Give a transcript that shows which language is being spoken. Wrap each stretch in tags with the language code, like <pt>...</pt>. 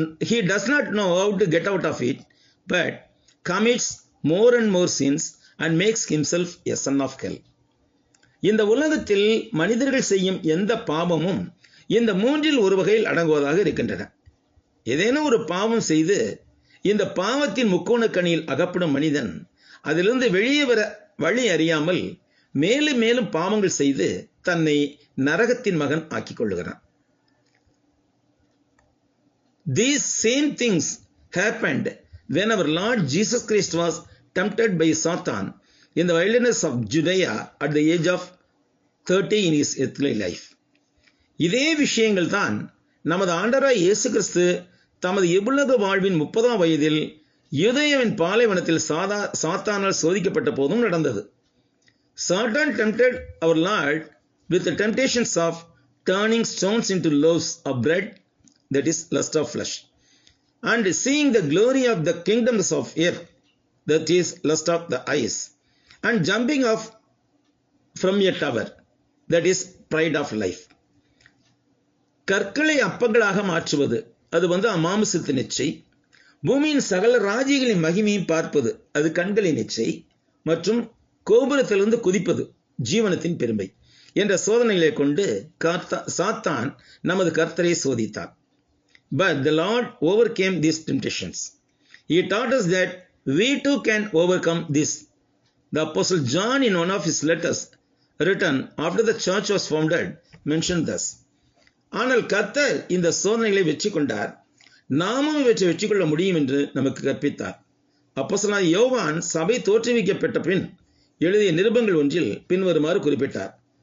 <en>He does not know how to get out of it, but commits more and more sins and makes himself a son of hell.</en> <ta>இந்த உலகத்தில் மனிதர்கள் செய்யும் எந்த பாவமும் இந்த 3இல் ஒரு வகையில் அடங்குவதாக இருக்கின்றன. ஏதேனும் ஒரு பாவம் செய்து இந்த பாவத்தின் முக்கோண கண்ணியில் அகப்படும் மனிதன் அதிலிருந்து வெளியே வர வழி அறியாமல் மேலும் மேலும் பாவங்கள் செய்து தன்னை நரகத்தின் மகன் ஆக்கிக் கொள்ளுகிறான்.</ta> <en>These same things happened when our Lord Jesus Christ was tempted by Satan in the wilderness of Judea at the age of 30 in his earthly life.</en> <ta>இதே விஷயங்கள் தான் நமது ஆண்டவராய் இயேசு கிறிஸ்து தமது இவ்வுலக வாழ்வின் 30ஆம் வயதில் யூதேயாவின் பாலைவனத்தில் சாத்தானால் சோதிக்கப்பட்ட போதும் நடந்தது.</ta> <en>Satan tempted our Lord with the temptations of turning stones into loaves of bread, that is lust of flesh, and seeing the glory of the kingdoms of earth, that is lust of the eyes, and jumping off from a tower, that is pride of life.</en> <ta>கற்களை அப்பங்களாக மாற்றுவது, அது அமாமிசத்தின் இச்சை. பூமியின் சகல ராஜ்யங்களின் மகிமையை பார்ப்பது, அது கண்களின் இச்சை. மற்றும் கோபுரத்திலிருந்து குதிப்பது, ஜீவனத்தின் பெருமை என்ற சோதனைகளை கொண்டு சாத்தான் நமது கர்த்தரை சோதித்தார்.</ta> <en>But the Lord overcame these temptations. He taught us that we too can overcome this. The Apostle John in one of his letters written after the church was founded mentioned thus.</en> <ta>ஆனால் கர்த்தர் இந்த சோதனைகளை வெற்றி கொண்டார், நாமும் இவற்றை வெற்றி கொள்ள முடியும் என்று நமக்கு கற்பித்தார். அப்போஸ்தலனாகிய யோவான் சபை தோற்றுவிக்கப்பட்ட பின் எழுதிய நிருபங்கள் ஒன்றில் பின்வருமாறு குறிப்பிட்டார்.</ta>